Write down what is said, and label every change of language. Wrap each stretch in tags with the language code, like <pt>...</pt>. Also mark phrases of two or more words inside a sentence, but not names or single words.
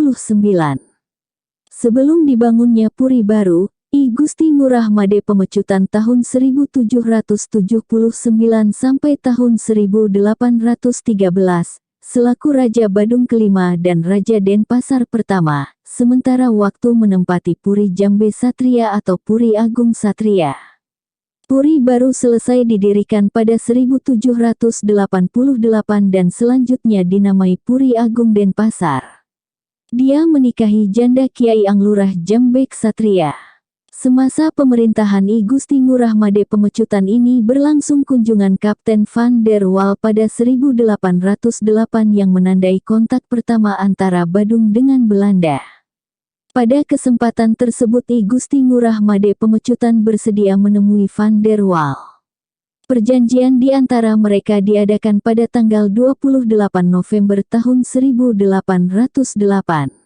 <id>Sebelum dibangunnya Puri baru, I Gusti Ngurah Made Pemecutan tahun 1779 sampai tahun 1813, selaku Raja Badung kelima dan Raja Denpasar pertama, sementara waktu menempati Puri Jambe Satria atau Puri Agung Satria. Puri baru selesai didirikan pada 1788 dan selanjutnya dinamai Puri Agung Denpasar. Dia menikahi janda Kiai Anglurah Jambek Satria. Semasa pemerintahan I Gusti Ngurah Made Pemecutan ini berlangsung kunjungan Kapten Van der Wal pada 1808 yang menandai kontak pertama antara Badung dengan Belanda. Pada kesempatan tersebut I Gusti Ngurah Made Pemecutan bersedia menemui Van der Wal. Perjanjian di antara mereka diadakan pada tanggal 28 November tahun 1808.</id>